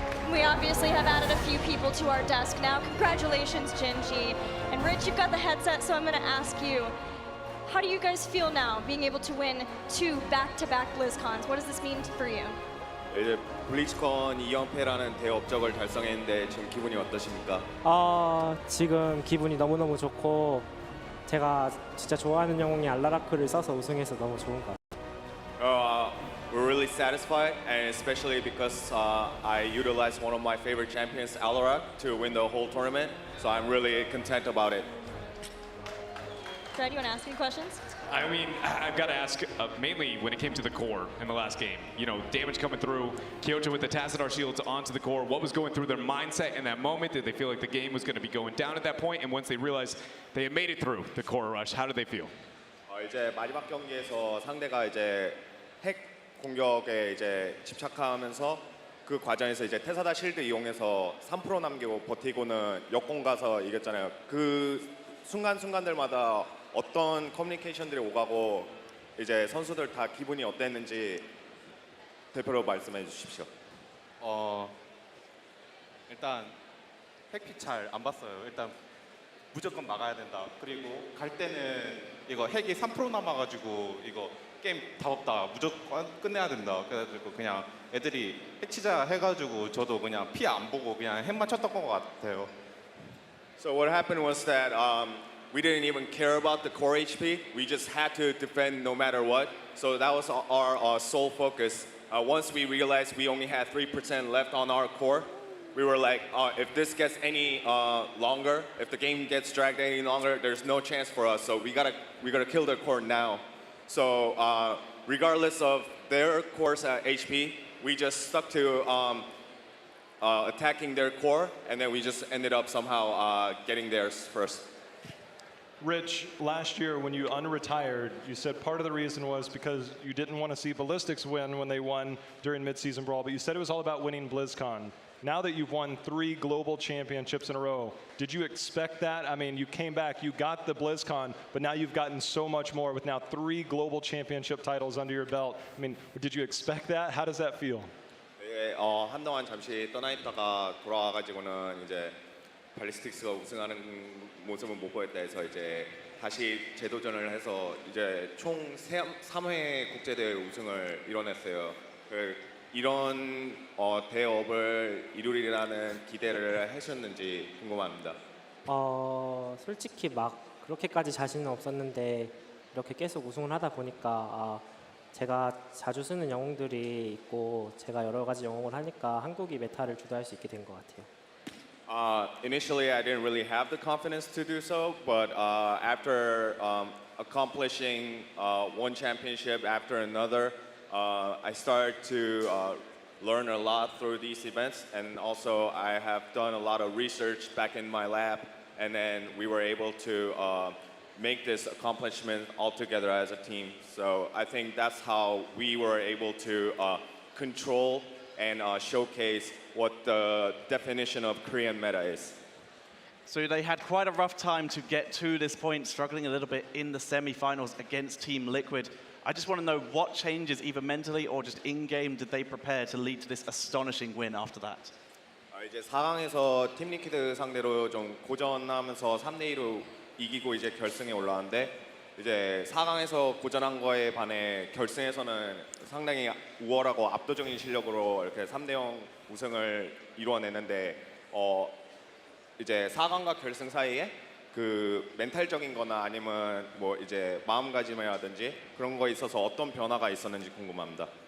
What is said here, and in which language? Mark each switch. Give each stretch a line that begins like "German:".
English: We obviously have added a few people to our desk now. Congratulations, Genji. And Rich, you've got the headset, so I'm going to ask you, how do you guys feel now being able to win 2 back-to-back BlizzCons? What does this mean for you?
Korean: 이제 블리즈컨 2연패라는 대업적을 달성했는데 지금 기분이 어떠십니까? 지금 기분이 너무너무 좋고 제가 진짜 좋아하는 영웅이 알라라크를 써서 우승해서 너무 좋은 것 같아요.
English: We're really satisfied, and especially because I utilized one of my favorite champions, Alarak, to win the whole tournament. So I'm really content about it. Fred, you want to ask any questions? I mean, I've got to ask, mainly when it came to the core in the last game. You know, damage coming through, Kyoto with the Tasin shields onto the core. What was going through their mindset in that moment? Did they feel like the game was going to be going down at that point? And once they realized they had made it through the core rush, how did they feel?
Korean: 이제 마지막 경기에서 상대가 이제 핵 공격에 이제 집착하면서 그 과정에서 이제 테사다 실드 이용해서 3% 남기고 버티고는 역공 가서 이겼잖아요. 그 순간순간들마다 어떤 커뮤니케이션들이 오가고 이제 선수들 다 기분이 어땠는지 대표로 말씀해 주십시오. 일단 핵픽 잘 안 봤어요. 일단 무조건 막아야 된다. 그리고 갈 때는 이거 핵이 3% 남아가지고 이거 게임 답 없다. 무조건 끝내야 된다. 그래가지고 그냥 애들이 핵치자 해가지고 저도 그냥 피 안 보고 그냥 핵만 쳤던 것 같아요.
English: So what happened was that we didn't even care about the core HP. We just had to defend no matter what. So that was our sole focus. Once we realized we only had 3% left on our core, we were like, if this gets any longer, if the game gets dragged any longer, there's no chance for us. So we gotta kill their core now. So regardless of their core's HP, we just stuck to attacking their core, and then we just ended up somehow getting theirs first. Rich, last year when you unretired, you said part of the reason was because you didn't want to see Ballistics win when they won during midseason brawl, but you said it was all about winning BlizzCon. Now that you've won 3 global championships in a row, did you expect that? I mean, you came back, you got the BlizzCon, but now you've gotten so much more with now 3 global championship titles under your belt. I mean, did you expect that? How does that feel?
Korean: 네, 한동안 잠시 떠나 있다가 돌아와가지고는 이제 발리스틱스가 우승하는 모습은 못 보였다 해서 이제 다시 재도전을 해서 이제 총 3회 국제대회 우승을 이뤄냈어요. 이런 대업을 이루리라는 기대를 하셨는지 궁금합니다. 솔직히 막 그렇게까지 자신은 없었는데 이렇게 계속 우승을 하다 보니까 제가 자주 쓰는 영웅들이 있고 제가 여러 가지 영웅을 하니까 한국이 메타를 주도할 수 있게 된 것 같아요.
English: Initially, I didn't really have the confidence to do so, but after accomplishing one championship after another, I started to learn a lot through these events, and also I have done a lot of research back in my lab, and then we were able to make this accomplishment all together as a team. So I think that's how we were able to control and showcase what the definition of Korean meta is. So they had quite a rough time to get to this point, struggling a little bit in the semi-finals against Team Liquid. I just want to know what changes, either mentally or just in-game, did they prepare to lead to this astonishing win after that?
Korean: 이제 4강에서 팀 리퀴드 상대로 좀 고전하면서 3대2로 이기고 이제 결승에 올라왔는데 이제 4강에서 고전한 거에 반해 결승에서는 상당히 우월하고 압도적인 실력으로 이렇게 3대0 우승을 이루어내는데 이제 4강과 결승 사이에 그 멘탈적인 거나 아니면 뭐 이제 마음가짐이라든지 그런 거에 있어서 어떤 변화가 있었는지 궁금합니다.